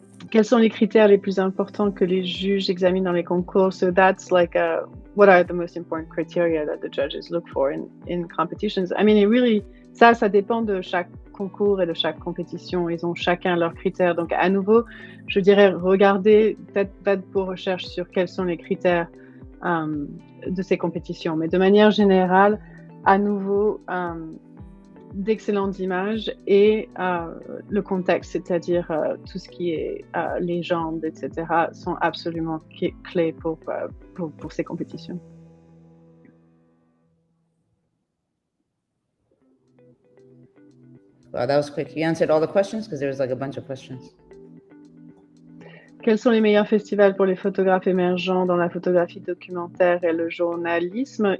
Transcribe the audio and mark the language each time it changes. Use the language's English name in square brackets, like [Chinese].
[French] Quels sont les critères les plus importants que les juges examinent dans les concours? [English] So that's like what are the most important criteria that the judges look for in competitions? I mean, it really, [French] ça dépend de chaque concours et de chaque compétition. Ils ont chacun leurs critères. Donc, à nouveau, je dirais, regardez, faites vos recherches sur quels sont les critères de ces compétitions. Mais de manière générale, à nouveau, d'excellentes images et le contexte, c'est-à-dire tout ce qui est légende, etc., sont absolument clés pour ces compétitions. [English] Wow, that was quick. You answered all the questions because there was like a bunch of questions. [French] Quels sont les meilleurs festivals pour les photographes émergents dans la photographie documentaire et le journalisme?